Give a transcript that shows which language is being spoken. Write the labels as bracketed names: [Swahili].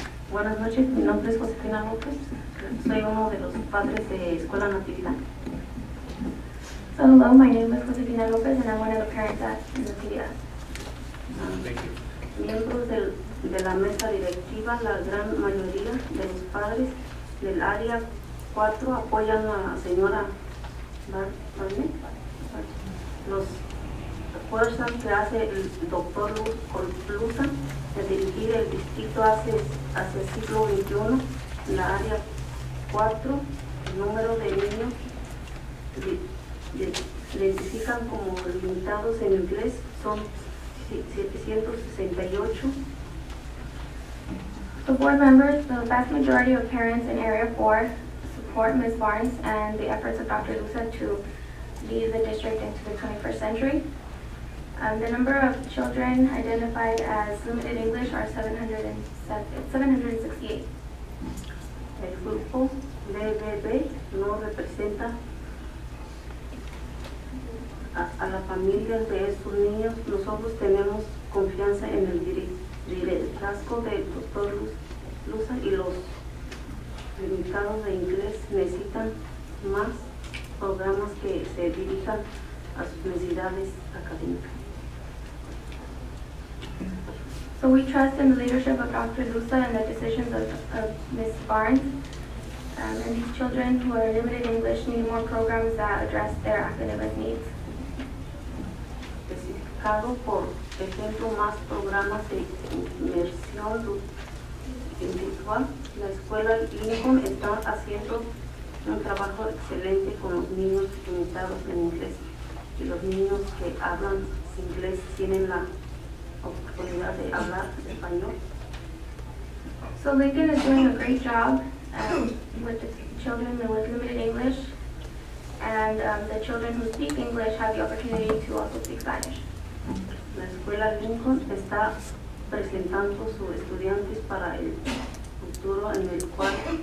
[Spanish] Buenas noches, mi nombre es Josefina López, soy uno de los padres de Escuela Natividad. [English] So hello, my name is Josefina Lopez and I'm one of the parents at Natividad. [Spanish] Miembros de la mesa directiva, la gran mayoría de los padres del área 4 apoyan a la señora Barnett. Los esfuerzos que hace el doctor Luza de dirigir el distrito hacia el siglo XXI, en la área 4, el número de niños identifican como limitados en inglés son 768. [English] So board members, the vast majority of parents in Area 4 support Ms. Barnes and the efforts of Dr. Luza to lead the district into the 21st century. The number of children identified as limited English are 768. [Spanish] El grupo BBB no representa a la familia de estos niños. Nosotros tenemos confianza en el liderazgo del doctor Luza y los limitados de inglés necesitan más programas que se dirijan a sus necesidades académicas. [English] So we trust in the leadership of Dr. Luza and the decisions of Ms. Barnes. And these children who are limited English need more programs that address their academic needs. [Spanish] Especificado, por ejemplo, más programas de inmersión individual. La escuela Lincoln está haciendo un trabajo excelente con los niños limitados en inglés, y los niños que hablan inglés tienen la oportunidad de hablar español. [English] So Lincoln is doing a great job with the children with limited English, and the children who speak English have the opportunity to also speak Spanish. [Spanish] La escuela Lincoln está presentando sus estudiantes para el futuro en el cual